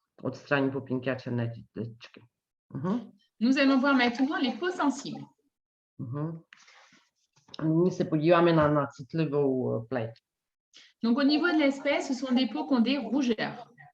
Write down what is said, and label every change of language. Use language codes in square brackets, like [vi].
[cs] Odstraní pupínky a černé tečky. [fr] Nous allons voir maintenant les peaux sensibles. [cs] Nyní se podíváme na citlivou pleť. [fr] Donc au niveau de l'espèce, ce sont des peaux qui ont des rougeurs.